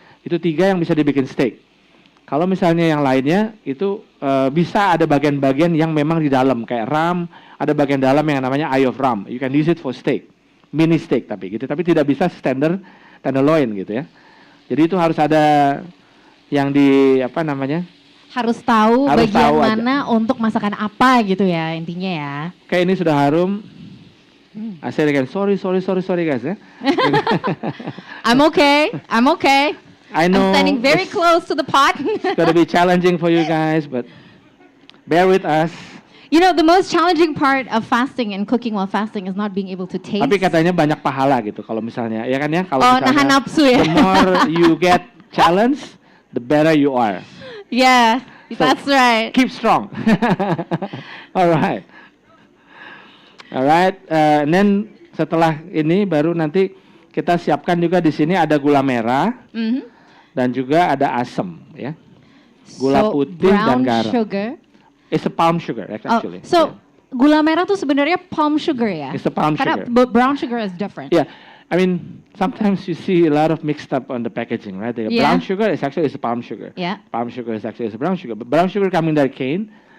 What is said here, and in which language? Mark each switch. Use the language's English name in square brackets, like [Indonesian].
[Indonesian] Itu 3 yang bisa dibikin steak. Kalau misalnya yang lainnya itu bisa ada bagian-bagian yang memang di dalam kayak ram, ada bagian dalam yang namanya [English] eye of ram. You can use it for steak, mini steak [Indonesian] tapi gitu. Tapi tidak bisa standard tenderloin gitu ya. Jadi itu harus ada yang harus tahu harus bagian tahu mana aja untuk masakan apa gitu ya intinya ya. Kayak ini sudah harum. [English] I said again, sorry guys ya. I'm okay. I know. I'm standing very close to the pot. It's gonna be challenging for you guys, but bear with us. You know, the most challenging part of fasting and cooking while fasting is not being able to taste. [Indonesian] Tapi katanya banyak pahala gitu kalau misalnya, ya kan ya? Kalau nahan nafsu ya. [English] The more you get challenge, the better you are. Yeah, so, that's right. Keep strong. Alright. And then [Indonesian] setelah ini baru nanti kita siapkan juga di sini ada gula merah dan juga ada asam ya. Gula putih dan garam. [English] Sugar. It's a palm sugar actually. [Indonesian] Gula merah tuh sebenarnya palm sugar ya? [English] It's a palm sugar. But brown sugar is different. Yeah, I mean sometimes you see a lot of mixed up on the packaging, right? The brown sugar is actually a palm sugar. Yeah. Palm sugar is actually a brown sugar. But brown sugar coming [Indonesian] dari [English] cane,